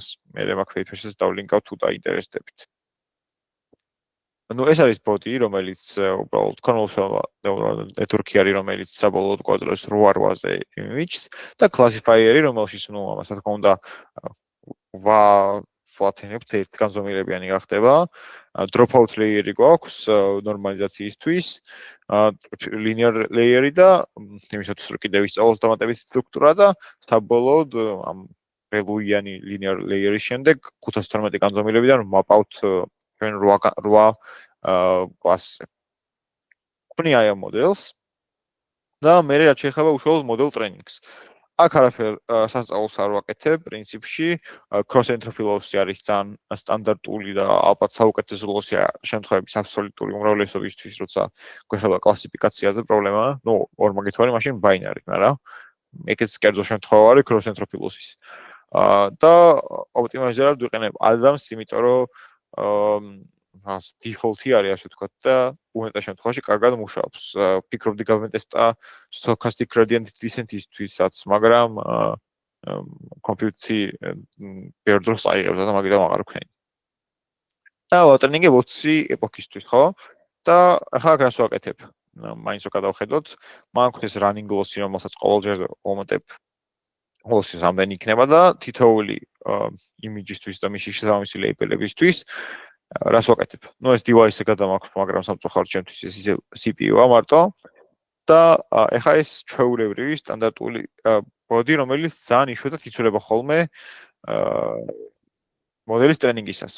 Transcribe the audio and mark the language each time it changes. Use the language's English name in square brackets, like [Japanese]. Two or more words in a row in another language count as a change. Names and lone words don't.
[Georgian] მე მაგ paper-ს დავლინკავ თუ დაინტერესდებით. ნუ ეს არის ბოტი, რომელიც უბრალოდ [English] convolutional network- [Georgian] ი არის, რომელიც საბოლოოდ გვაძლევს 8-8-ზე image-ს და classifier-ი, რომელშიც ნუ ამას რა თქმა უნდა flattenებთ ერთ განზომილებიანი გახდება. [English] Dropout layer- [Georgian] ი გვაქვს ნორმალიზაციისთვის, [English] linear layer- [Georgian] ი და იმისათვის რომ კიდევ ისწავლოს დამატებითი სტრუქტურა და საბოლოოდ ამ რელუიანი [English] linear layer- [Georgian] ის შემდეგ 512 განზომილებიდან მაპავთ ჩვენ 8 კლასზე. ვნი აი ამ მოდელს და მე რაც შეეხება უშუალოდ [English] model training- [Georgian] ს. აქ არაფერ სასწაულს არ ვაკეთებ, პრინციპში [English] cross entropy-loss [Georgian] არის ძალიან სტანდარტული და ალბათ საუკეთესო loss-ია შემთხვევების აბსოლუტური უმრავლესობისთვის, როცა გვეხება კლასიფიკაციაზე პრობლემაა. ნუ ორმაგით ვარი, მაშინ binary, მაგრამ ეგეც კერძო შემთხვევა არის [English] cross entropy-loss- [Georgian] ის. და optimizer-ად ვიყენებ ADAMS, იმიტომ რომ default-ი არის, ასე ვთქვათ, და უმეტეს შემთხვევაში კარგად მუშაობს. ფიქრობდი გავმეტესტა [English] stochastic gradient descent- [Georgian] ისთვისაც, მაგრამ კომპიუტერი ბევრ დროს აიღებდა და მაგიტომ აღარ ვქენი. და ვატრენინგებ 20 ეპოქისთვის, ხო? და ახლა აქ რას ვაკეთებ? მაინც რო გადავხედოთ, მაქვს ეს [English] running loss- [Georgian] ი, რომელსაც ყოველჯერ ვომატებ. loss-ის რამდენი იქნება და თითოეული image-ისთვის და მისი შესაბამისი label-ებისთვის რას ვაკეთებ? ნუ ეს device-ზე გადამაქვს, მაგრამ სამწუხაროდ ჩემთვის ეს ისე CPU-ა მარტო და ეხა ეს ჩვეულებრივი სტანდარტული ბოდი, რომელიც ძალიან იშვიათად იცვლება ხოლმე მოდელის ტრენინგისას.